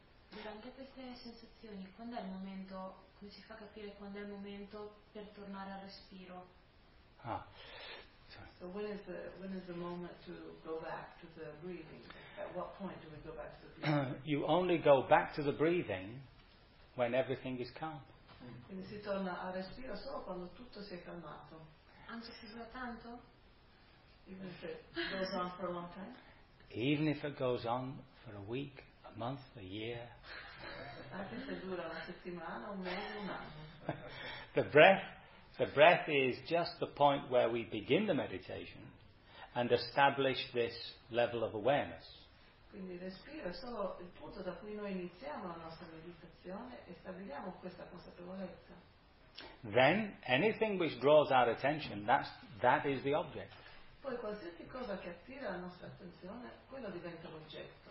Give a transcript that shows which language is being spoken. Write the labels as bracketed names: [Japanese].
[Italian] Durante queste sensazioni, quando è il momento, come si fa a capire quando è il momento per tornare al respiro? [English] So when is the moment to go back to the breathing? At what point do we go back to the breathing? You only go back to the breathing when everything is calm. [Italian] Quindi si torna al respiro solo quando tutto si è calmato. Anche se dura tanto? [English] Even if it goes on for a long time? Even if it goes on for a week, a month, a year. [Italian] Anche se dura una settimana, un mese, un anno. [English] The breath is just the point where we begin the meditation and establish this level of awareness. [Italian] Quindi respiro è solo il punto da cui noi iniziamo la nostra meditazione e stabiliamo questa consapevolezza. [English] Then anything which draws our attention, that is the object. [Italian] Poi qualsiasi cosa che attira la nostra attenzione, quello diventa l'oggetto.